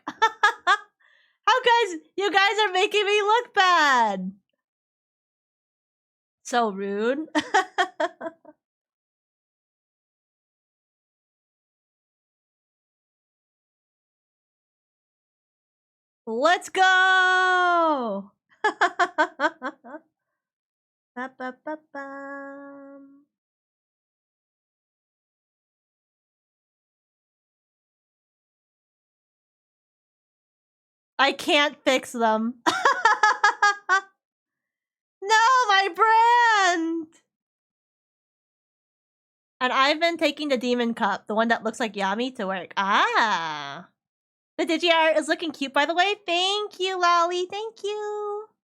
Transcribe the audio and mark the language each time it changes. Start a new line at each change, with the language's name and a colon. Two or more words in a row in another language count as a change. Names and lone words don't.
English: How guys, you guys are making me look bad. So rude. Let's go! Ba-ba-ba-bum. I can't fix them. No, my brand! And I've been taking the Demon Cup, the one that looks like Yami, to work. Ah! The Digi art is looking cute, by the way. Thank you, Lolly. Thank you.